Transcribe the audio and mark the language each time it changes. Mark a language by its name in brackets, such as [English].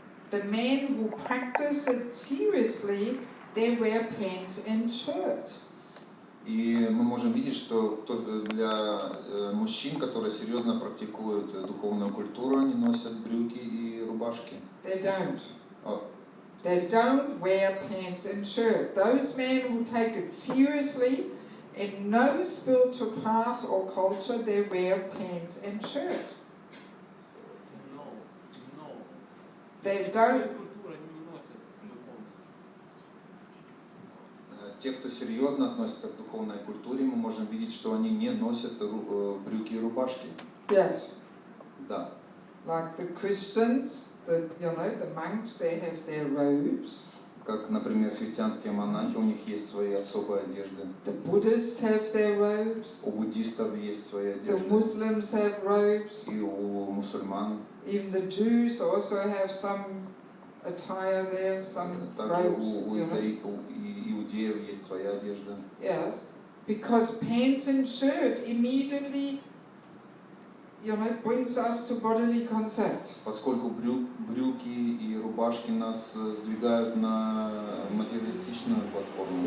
[English] The men who practice it seriously, they wear pants and shirt. [Russian] И мы можем видеть, что для мужчин, которые серьезно практикуют духовную культуру, они носят брюки и рубашки. [English] They don't. They don't wear pants and shirt. Those men who take it seriously, in no spiritual path or culture, they wear pants and shirt. They don't. [Russian] Те, кто серьезно относится к духовной культуре, мы можем видеть, что они не носят брюки и рубашки. [English] Yes. [Russian] Да. [English] Like the Christians, the monks, they have their robes. [Russian] Как, например, христианские монахи, у них есть свои особые одежды. [English] The Buddhists have their robes. [Russian] У буддистов есть свои одежды. [English] The Muslims have robes. [Russian] И у мусульман. [English] Even the Jews also have some attire there, some robes. [Russian] У иудеев есть своя одежда. [English] Yes, because pants and shirt immediately, brings us to bodily contact. [Russian] Поскольку брюки и рубашки нас сдвигают на материалистичную платформу.